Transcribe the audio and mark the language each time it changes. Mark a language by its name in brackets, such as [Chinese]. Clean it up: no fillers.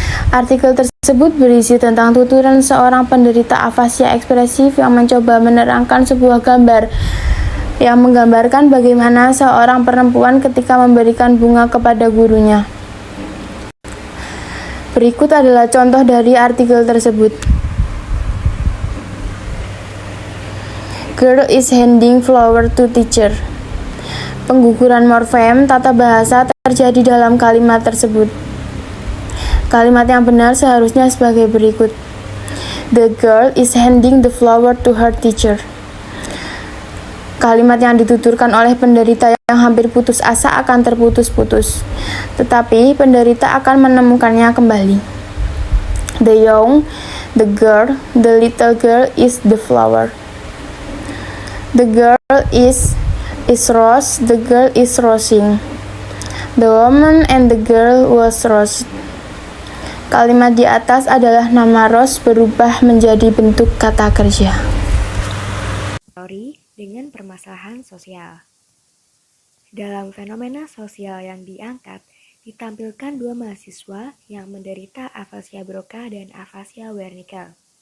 [Indonesian] Artikel tersebut berisi tentang tuturan seorang penderita afasia ekspresif yang mencoba menerangkan sebuah gambar yang menggambarkan bagaimana seorang perempuan ketika memberikan bunga kepada gurunya. Berikut adalah contoh dari artikel tersebut. [English] Girl is handing flower to teacher. [Indonesian] Pengguguran morfem tata bahasa terjadi dalam kalimat tersebut. Kalimat yang benar seharusnya sebagai berikut. [English] The girl is handing the flower to her teacher. [Indonesian] Kalimat yang dituturkan oleh penderita yang hampir putus asa akan terputus-putus, tetapi penderita akan menemukannya kembali. [English] The girl, the little girl is the flower. The girl is rose, the girl is rosing. The woman and the girl was rose. [Indonesian] Kalimat di atas adalah nama Rose berubah menjadi bentuk kata kerja. Teori dengan permasalahan sosial. Dalam fenomena sosial yang diangkat, ditampilkan dua mahasiswa yang menderita afasia Broca dan afasia Wernicke.